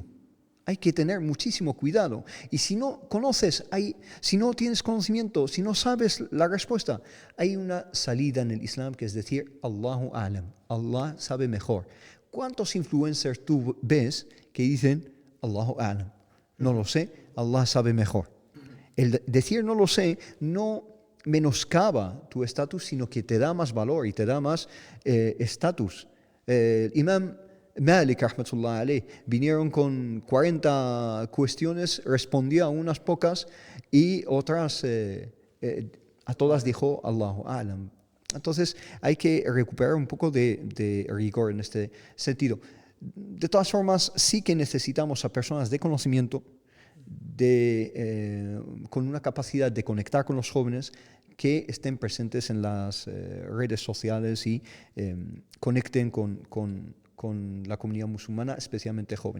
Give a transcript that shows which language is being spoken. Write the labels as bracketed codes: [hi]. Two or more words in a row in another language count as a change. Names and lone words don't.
[es] Hay que tener muchísimo cuidado. Y si no conoces, si no tienes conocimiento, si no sabes la respuesta, hay una salida en el Islam que es decir, [ar] Allahu A'lam, [es] Allah sabe mejor. ¿Cuántos influencers tú ves que dicen, [ar] Allahu A'lam? [es] No lo sé, Allah sabe mejor. El decir no lo sé no menoscaba tu estatus, sino que te da más valor y te da más estatus. Imam Malik, [ar] rahmatullah alayh, [es] vinieron con 40 cuestiones, respondía a unas pocas y otras, a todas dijo [ar] Allahu A'lam. [es] Entonces hay que recuperar un poco de rigor en este sentido. De todas formas, sí que necesitamos a personas de conocimiento, con una capacidad de conectar con los jóvenes, que estén presentes en las redes sociales y conecten con la comunidad musulmana, especialmente joven.